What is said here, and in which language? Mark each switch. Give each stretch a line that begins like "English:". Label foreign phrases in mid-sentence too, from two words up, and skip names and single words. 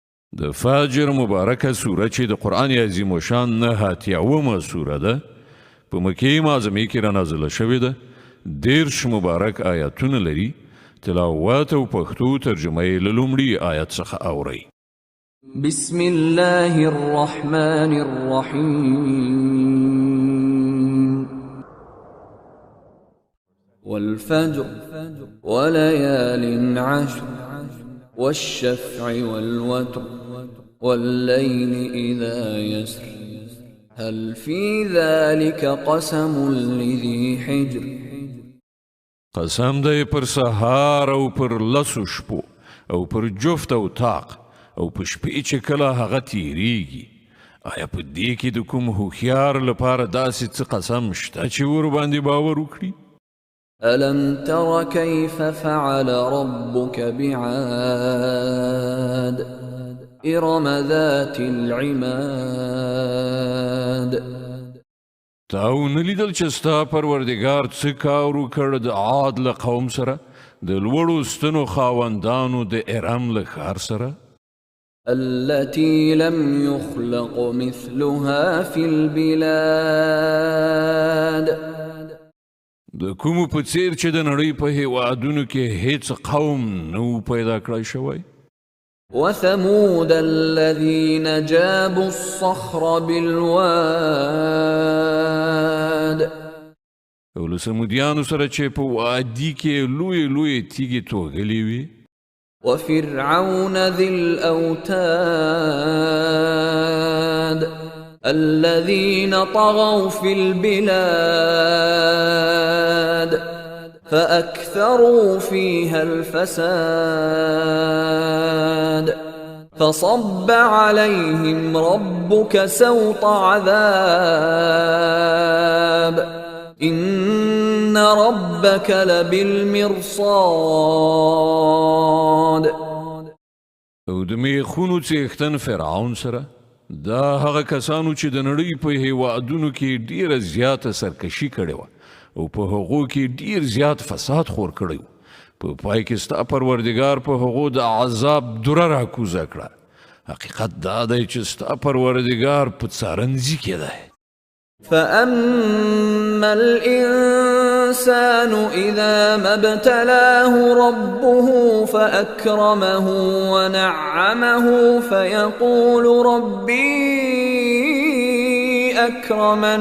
Pashto: د فاجر مبارکه سوره چې د قرآن عظیم شان 89 سوره ده په مکې معظمې کې را نازله شوې ده. 10 مبارک آیاتونه لري. تلاوت او پښتو ترجمه یې له لومړي آیت څخه اورئ.
Arabic: بسم الله الرحمن الرحيم والفجر وليال عشر والشفع والوتر والليل إذا يسر هل في ذلك قسم لذي حجر
Pashto: قسم دی پر سهار او پر لسو شپو او پر جفت او طاق او په شپې چې کله هغه تیریږي. آیا په دې کې د کوم هوښیار لپاره داسې څه قسم شته چې ورباندې باور وکړي؟
Arabic: ألم تر كيف فعل ربك بعاد إرم ذات العماد
Pashto: تاو نلیدل چې ستا پروردګار څه کار وکړ د عاد له قوم سره د لوړو ستنو خاوندانو د ارم له ښار سره
Arabic: التي لم يخلق مثلها في البلاد
Pashto: د کومو په څیر چې د نړۍ په هیوادونو کې هیڅ قوم نو پیدا کړی شوی.
Arabic: وثمود الذين جابوا الصخر بالواد
Pashto: او له سمودیانو سره چې په وادي کې لوی تیږې توغلې وي.
Arabic: وفرعون ذي الأوتاد الذين طغوا في البلاد فأكثروا فيها الفساد فصب عليهم ربك سوط عذاب إن ربك لبالمرصاد
Pashto: او د میخونو څښتن فرعون سره دا هغه کسانو چې د نړۍ په هیوادونو کې ډیره زیاته سرکشي کړې وه او په هغو کې ډیر زیات فساد خور کړی و. په پای کې ستا پروردګار په هغو د عذاب دوره راکوزه کړه. حقیقت دا دی چې ستا پروردګار په څارنځي کې دی.
Arabic: فأما الإنسان إذا ما ابتلاه ربه فأكرمه ونعمه فيقول ربي أكرمن.